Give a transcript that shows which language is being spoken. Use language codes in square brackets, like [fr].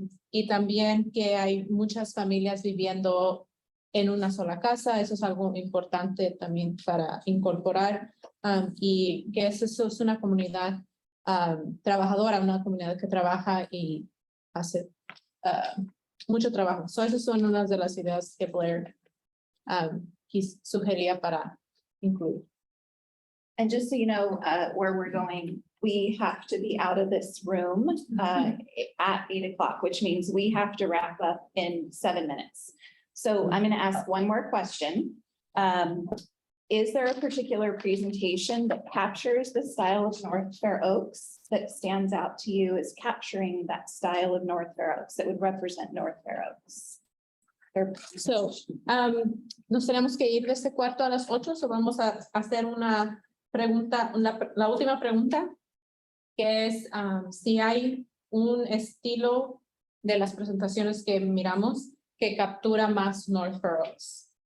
[es] Y también que hay muchas familias viviendo en una sola casa, eso es algo importante también para incorporar y que eso es una comunidad trabajadora, una comunidad que trabaja y hace mucho trabajo. So esas son unas de las ideas que Blair sugería para incluir. [en] And just so you know, where we're going, we have to be out of this room at 8 o'clock, which means we have to wrap up in 7 minutes. So I'm going to ask one more question. Is there a particular presentation that captures the style of North Fair Oaks that stands out to you as capturing that style of North Fair Oaks that would represent North Fair Oaks? [es] So, nos tenemos que ir de este cuarto a las 8, so vamos a hacer una pregunta, la última pregunta, que es si hay un estilo de las presentaciones que miramos que captura más North Fair Oaks.